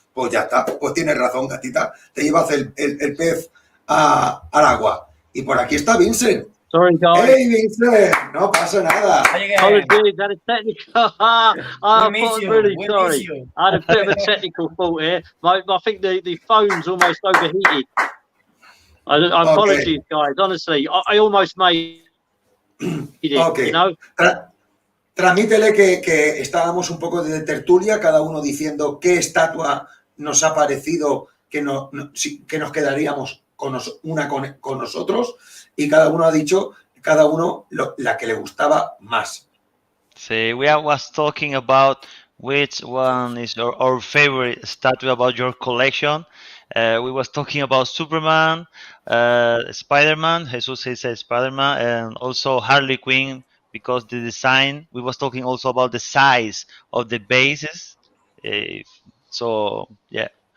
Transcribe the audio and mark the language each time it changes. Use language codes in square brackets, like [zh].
[es] Pues ya está, pues tienes razón, Gatita, te llevas el pez al agua. Y por aquí está Vincent. [en] Sorry, guys. [es] Hey, Vincent, no pasa nada. [en] Apologies, had a technical. I'm really sorry. I had a bit of a technical fault here. I think the phone's almost overheated. Apologies, guys. Honestly, I almost made it. You know. [es] Transmítele que estábamos un poco de tertulia, cada uno diciendo qué estatua nos ha parecido que nos quedaríamos con nosotros y cada uno ha dicho la que le gustaba más. [en] Sí, we was talking about which one is our favorite statue about your collection. We was talking about Superman, Spider-Man, Jesus says Spider-Man, and also Harley Quinn, because the design, we was talking also about the size of the bases. So yeah.